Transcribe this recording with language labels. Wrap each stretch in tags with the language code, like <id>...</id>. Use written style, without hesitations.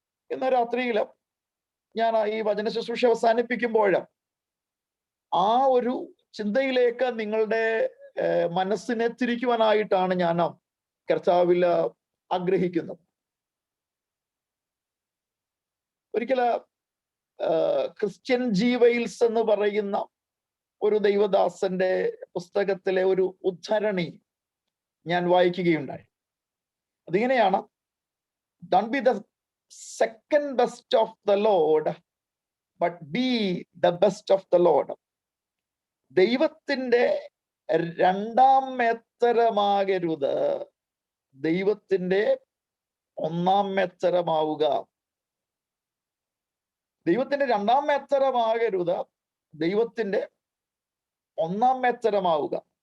<ml>ഇന്ന് രാത്രിയിൽ ഞാൻ ഈ വചന ശുശ്രൂഷ അവസാനിപ്പിക്കുമ്പോൾ ആ ഒരു ചിന്തയിലേക്ക് നിങ്ങളുടെ മനസ്സിനെ തിരിക്കുവാനായിട്ടാണ് ഞാൻ കർത്താവിൽ ആഗ്രഹിക്കുന്നത്. ഒരിക്കല് ക്രിസ്ത്യൻ ജി വെയിൽസ് എന്ന് പറയുന്ന ഒരു ദൈവദാസന്റെ പുസ്തകത്തിലെ ഒരു ഉദ്ധരണി ഞാൻ വായിക്കുകയുണ്ടായി. അതിങ്ങനെയാണ്:</ml> <en>"Don't be the second best of the Lord, but be the best of the Lord."</en> <ml>ദൈവത്തിന്റെ 2ാം മേത്തരമാകരുത്, ദൈവത്തിന്റെ 1ാം മേത്തരമാവുക. ദൈവത്തിന്റെ 2ാം മേത്തരമാകരുത്, ദൈവത്തിന്റെ 1ാം മേത്തരമാവുക.</ml>